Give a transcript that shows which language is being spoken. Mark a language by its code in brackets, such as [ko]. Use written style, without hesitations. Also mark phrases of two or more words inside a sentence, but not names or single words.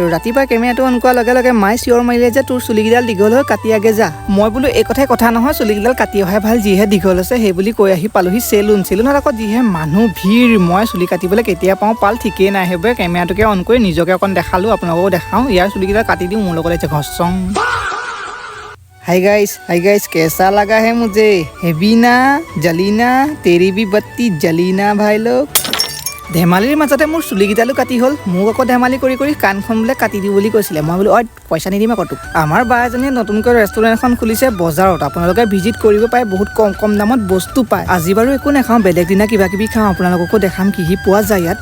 [as] ৰাতিপুৱা কেমেৰাটো অন কৰাৰ লগে লগে মায়ে চিঞৰ মাৰিলে যে তোৰ চুলিকেইডাল দীঘল হৈ কাটি আগে যা। মই বোলো এই কথাই কথা নহয়, চুলিকেইডাল কাটি অহাই ভাল, যিহে দীঘল হৈছে সেই বুলি কৈ আহি পালোহি চেলুনত আকৌ যিহে মানুহ ভিৰ। মই চুলি কাটিবলৈ কেতিয়া পাওঁ পাল ঠিকেই নাই, সেইবাবে কেমেৰাটোকে অন কৰি নিজকে অকণ দেখালোঁ, আপোনালোককো দেখাওঁ। ইয়াৰ চুলিকেইডাল কাটি দিওঁ, মোৰ লগত আহিছে ঘচং। [en] hi guys [hi] कैसा लगा है मुझे? हेवी ना, जली ना, तेरी भी बत्ती जली ना भाई लोग। [as] ধেমালিৰ মাজতে মোৰ চুলিকেইডালো কাটি হ'ল। মোক আকৌ ধেমালি কৰি কৰি কাণখন বোলে কাটি দিওঁ বুলি কৈছিলে। মই বোলো পইচা নিদিম আকৌ তোক। আমাৰ বা এজনীয়ে নতুনকৈ ৰেষ্টুৰেণ্ট এখন খুলিছে বজাৰত, আপোনালোকে ভিজিট কৰিব পাৰে, বহুত কম দামত বস্তু পায়। আজি বাৰু একো নাখাওঁ, বেলেগ দিনা কিবা কিবি খাওঁ, আপোনালোককো দেখাম কি পোৱা যায় ইয়াত।